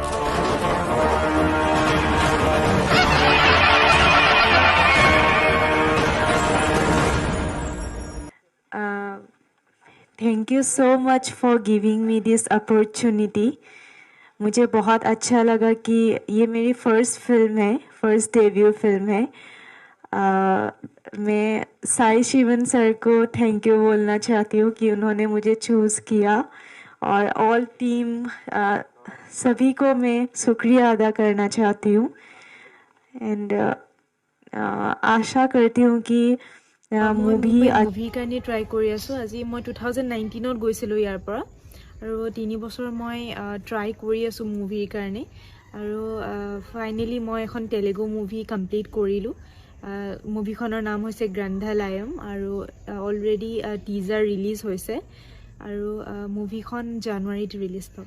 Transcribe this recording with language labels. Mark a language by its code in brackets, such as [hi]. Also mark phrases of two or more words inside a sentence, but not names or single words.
[en] thank you so much for giving me this opportunity. [hi] मुझे बहुत अच्छा लगा कि ये मेरी [en] first film [hi] है, [en] first debut film [hi] है. मैं साई शिवन सर को [en] thank you [hi] बोलना चाहती हूँ कि उन्होंने मुझे चूज़ किया, और [en] all team [hi] सभी को मैं शुक्रिया अदा करना चाहती हूँ. एंड आशा करती हूँ कि [as] মুভি কাৰণে ট্ৰাই কৰি আছোঁ. আজি মই 2019ত গৈছিলোঁ ইয়াৰ পৰা, আৰু 3 বছৰ মই ট্ৰাই কৰি আছোঁ মুভিৰ কাৰণে, আৰু ফাইনেলি মই এখন [en] Telugu movie complete [as] কৰিলোঁ. মুভিখনৰ নাম হৈছে গ্ৰন্থালয়ম, আৰু অলৰেডি [en] teaser release [as] হৈছে, আৰু মুভিখন জানুৱাৰীত ৰিলিজ পাব.